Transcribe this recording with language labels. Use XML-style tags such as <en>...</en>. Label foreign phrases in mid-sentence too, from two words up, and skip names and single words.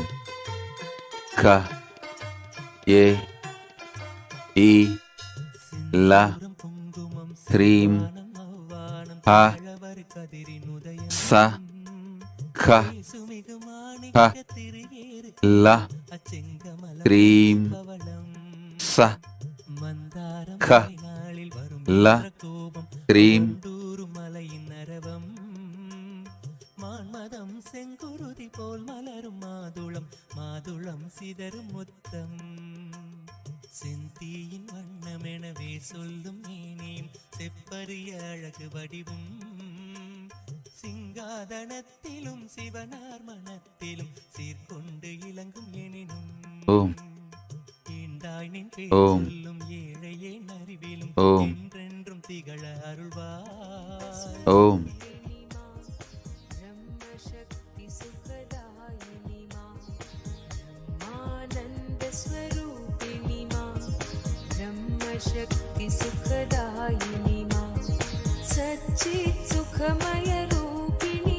<sa>ఖ ఏ ఈ ల హ్రీం హ స ఖ హ ల హ్రీం స ఖ ల హ్రీం.</sa> <ta>மான்மதம் செங்குருதி போல் மலரும் மாதுளம் மாதுளம் சிதறும் முத்தம் செந்தீயின் வண்ணமெனவே சொல்லும் மேனியும் செப்பரிய அழகு வடிவும் சிங்காதனத்திலும் சிவனார் மனத்திலும் சீர்கொண்டு இளங்கும் எனினும் ஓம் ஈண்டாய் நின் ஓம் சொல்லும் ஏழையே அறிவிலும் ஓம் என்றென்றும் திகழ அருள்வாய். ஓம்</ta> <hi>शक्ति सुखदायिनी मां सच्चित् सुखमय रूपिणी</hi>